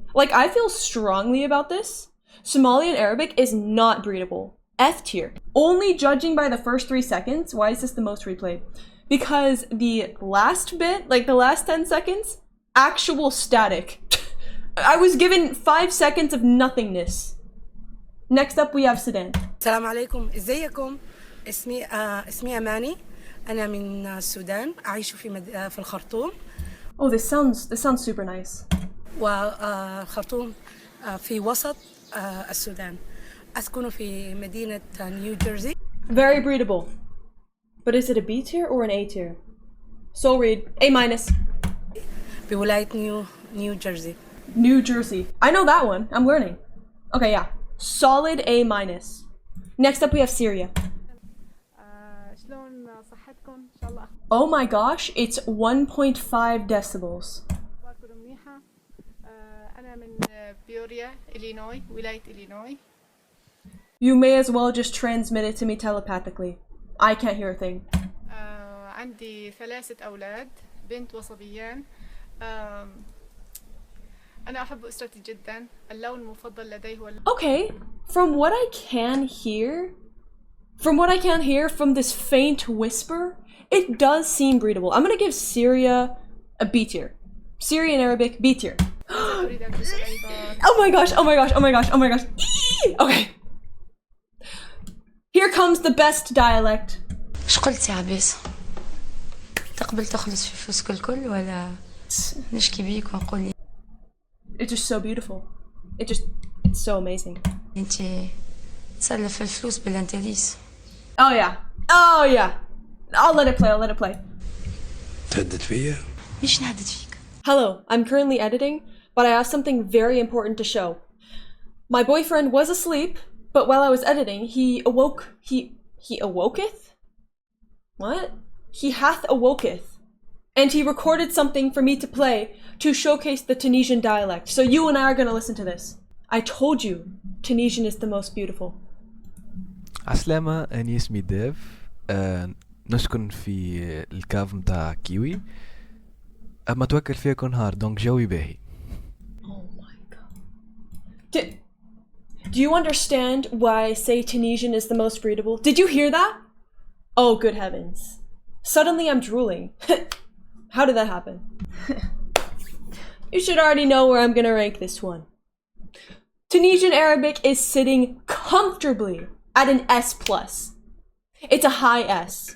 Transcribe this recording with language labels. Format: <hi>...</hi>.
<en>Like, I feel strongly about this. Somalian Arabic is not breedable. F tier. Only judging by the first 3 seconds. Why is this the most replayed? Because the last bit, like the last 10 seconds, actual static. I was given 5 seconds of nothingness. Next up we have Sudan.</en> <ar>السلام عليكم، ازيكم؟ اسمي أماني، أنا من السودان، أعيش في الخرطوم.</ar> <en>Oh, this sounds super nice.</en> <ar>والخرطوم في وسط السودان. أسكن في مدينة نيو جيرسي.</ar> <en>Very breedable. But is it a B tier or an A tier? Soul read. A-.</en> <ar>بولاية نيو جيرسي.</ar> <en>New Jersey. I know that one. I'm learning. Okay, yeah. Solid A-. Next up we have Syria.</en> <ar>شلون صحتكم؟ إن شاء الله.</ar> <en>Oh my gosh, it's 1.5 decibels.</en> <ar>أخباركم منيحة. أنا من بيوريا، إلينوي، ولاية إلينوي.</ar> <en>You may as well just transmit it to me telepathically. I can't hear a thing.</en> <ar>عندي 3 أولاد بنت وصبيان. أنا أحب أسرتي جدا. اللون المفضل لدي هو</ar> <en>Okay, from what I can hear from this faint whisper, it does seem breedable. I'm gonna give Syria a B tier. Syrian Arabic B tier. Oh my gosh, oh my gosh, oh my gosh, oh my gosh. Okay. Here comes the best dialect.</en> <ar>ايش قلت يا عباس؟ تقبل تخلص في فلوسك الكل ولا نشكي بيك ونقول لي؟</ar> <en>It's just so beautiful. It's so amazing.</en> <ar>انت تسلف الفلوس بالانتريس.</ar> <en>Oh yeah. Oh yeah. I'll let it play, I'll let it play.</en> <ar>تهدد فيا؟ مش نهدد فيك.</ar> <en>Hello, I'm currently editing, but I have something very important to show. My boyfriend was asleep, but while I was editing, he awoketh? What? He hath awoketh. And he recorded something for me to play to showcase the Tunisian dialect. So you and I are gonna listen to this. I told you, Tunisian is the most beautiful.</en> <ar>عسلامة، أنا اسمي ديف. نسكن في الكاف متاع كيوي. أما توكل فيها كل نهار دونك جوي باهي.</ar> <en>Oh my god. Do you understand why I say Tunisian is the most breedable? Did you hear that? Oh, good heavens. Suddenly I'm drooling. How did that happen? You should already know where I'm gonna rank this one. Tunisian Arabic is sitting comfortably at an S+. It's a high S.</en>